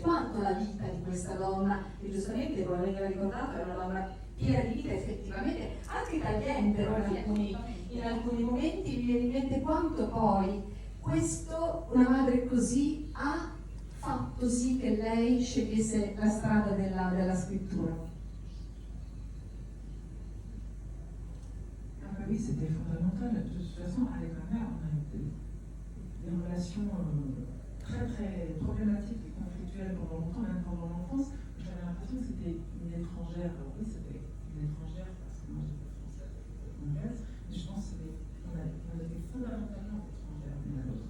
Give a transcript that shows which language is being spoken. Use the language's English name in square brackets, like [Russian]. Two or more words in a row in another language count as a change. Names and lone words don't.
[Italian] Quanto la vita di questa donna, che giustamente, come veniva ricordato, è una donna piena di vita effettivamente, anche tagliente, no? In alcuni momenti mi viene in mente quanto poi questo, una madre così, ha fatto sì che lei scegliesse la strada della scrittura. [French] Ah bah oui, c'était fondamental. De toute façon, avec ma mère, on a eu des relations très très problématiques et conflictuelles pendant longtemps, même pendant l'enfance. J'avais l'impression que c'était une étrangère. Alors oui, c'était une étrangère parce que moi j'étais française et anglaise, mais je pense qu'on était fondamentalement étrangères l'une à l'autre.